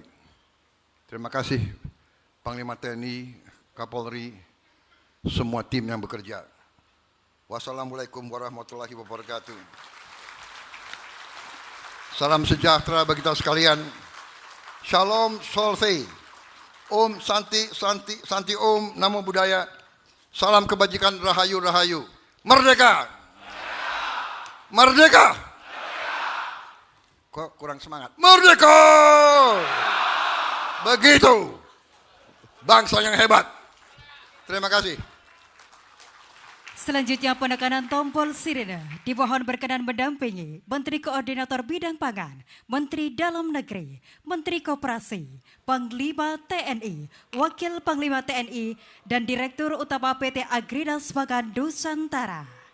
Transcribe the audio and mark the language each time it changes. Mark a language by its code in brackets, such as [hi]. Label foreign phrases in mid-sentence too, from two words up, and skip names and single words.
[id] Terima kasih Panglima TNI, Kapolri, semua tim yang bekerja. [ar] والسلام عليكم ورحمة الله وبركاته. [id] Salam sejahtera bagi kita sekalian. [he] Shalom Solse. [sa] Om Santi, Santi, Santi Om, [pi] Namo Buddhaya. [id] Salam kebajikan, Rahayu, Rahayu. Merdeka! Merdeka! Kok kurang semangat? Merdeka! Begitu. Bangsa yang hebat. Terima kasih. Selanjutnya penekanan tombol sirene dimohon berkenan mendampingi Menteri Koordinator Bidang Pangan, Menteri Dalam Negeri, Menteri Koperasi, Panglima TNI, Wakil Panglima TNI, dan Direktur Utama PT Agrinas Pangan Nusantara.